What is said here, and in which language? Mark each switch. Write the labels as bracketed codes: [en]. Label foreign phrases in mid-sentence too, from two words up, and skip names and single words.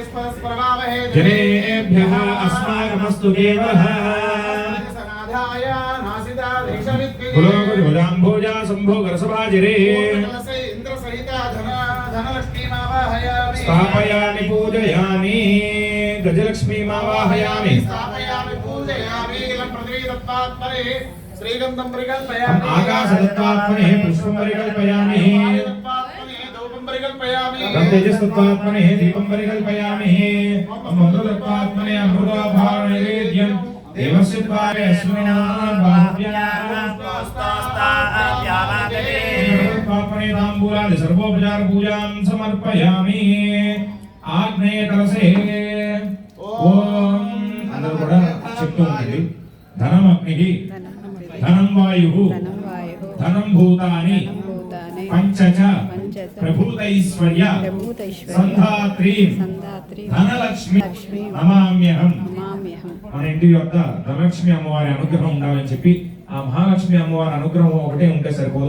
[sa] జనేభ్యః అస్మాకమస్తు దేవః. కులోజాంభోజా సంభోగరసభాజిరే స్థాపయామి పూజయామి. గజలక్ష్మీమావాహయామి. श्रीगंधं परिकल्पयामि. आकाशदत्तात्मने पुष्पं परिकल्पयामि. धूपं परिकल्पयामि. तेजस्तत्त्वात्मने दीपं परिकल्पयामि. मधुदत्तात्मने अमृताभारनैवेद्यं देवस्य द्वारे अस्मिन् बाह्यात्मने ताम्बूलादि सर्वोपचार पूजां समर्पयामि. आग्नेयकलशे ओम [te] అందరూ కూడా చెప్తూ ఉండండి. [sa] ధనం అగ్నికి, ధనం వాయువు, ధనం భూతాని, పంచచ ప్రభుతైశ్వర్య సంధాత్రీ ధనలక్ష్మి నమామ్యహం. [te] మన ఇంటి యొక్క ధనలక్ష్మి అమ్మవారి అనుగ్రహం ఉండాలని చెప్పి ఆ మహాలక్ష్మి అమ్మవారి అనుగ్రహం ఒకటే ఉంటే సరిపోదు.